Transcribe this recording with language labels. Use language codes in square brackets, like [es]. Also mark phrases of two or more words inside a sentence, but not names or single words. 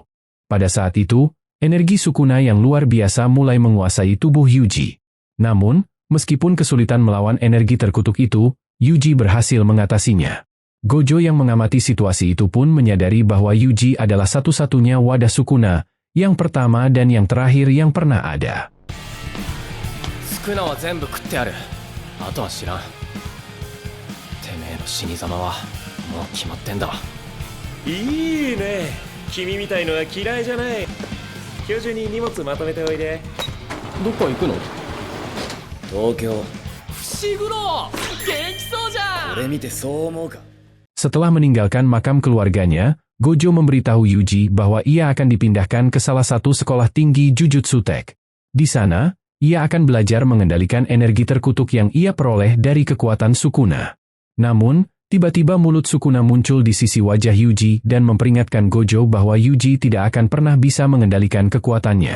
[id] Pada saat itu, energi Sukuna yang luar biasa mulai menguasai tubuh Yuji. Namun, meskipun kesulitan melawan energi terkutuk itu, Yuji berhasil mengatasinya. Gojo yang mengamati situasi itu pun menyadari bahwa Yuji adalah satu-satunya wadah Sukuna, yang pertama dan yang terakhir yang pernah ada. [ja] 宿儺は全部食ってある. 後は知らん. てめえの死に様はもう決まってんだ. いいね. 君みたいのは嫌いじゃない。今日中に荷物まとめておいで. どっこ行くの? Tokyo. 伏黒!元気そうじゃん! 俺見てそう思うか? [id] Setelah meninggalkan makam keluarganya, Gojo memberitahu Yuji bahwa ia akan dipindahkan ke salah satu sekolah tinggi Jujutsu Tech. Di sana, ia akan belajar mengendalikan energi terkutuk yang ia peroleh dari kekuatan Sukuna. Namun, tiba-tiba mulut Sukuna muncul di sisi wajah Yuji dan memperingatkan Gojo bahwa Yuji tidak akan pernah bisa mengendalikan kekuatannya.